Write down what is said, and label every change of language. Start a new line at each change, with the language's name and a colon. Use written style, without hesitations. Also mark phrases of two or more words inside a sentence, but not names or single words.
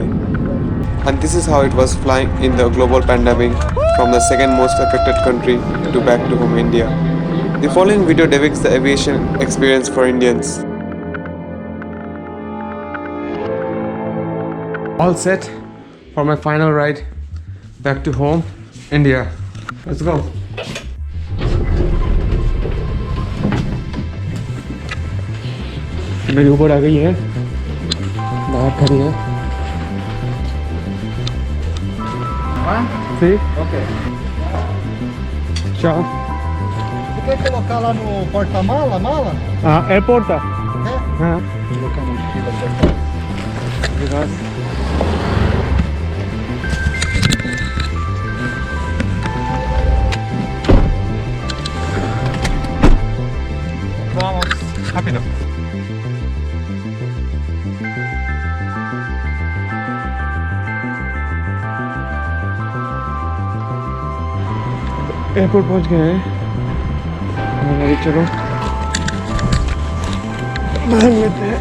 English: And this is how it was flying in the global pandemic from the second most affected country to back to home India. The following video depicts the aviation experience for Indians. All set for my final ride back to home, India. Let's go.
Hindi: मेरी ऊबर आ गई है, बाहर खड़ी है।
Portuguese: Sim? Ok. Tchau. Você quer colocar lá no porta-mala, mala? Ah, airport tá? Quer? Ah, Colocar no mochila porta-mala. obrigado. Vamos, rápido.
Hindi: एयरपोर्ट पहुंच गए हैं। अभी चलो बाहर लेते हैं।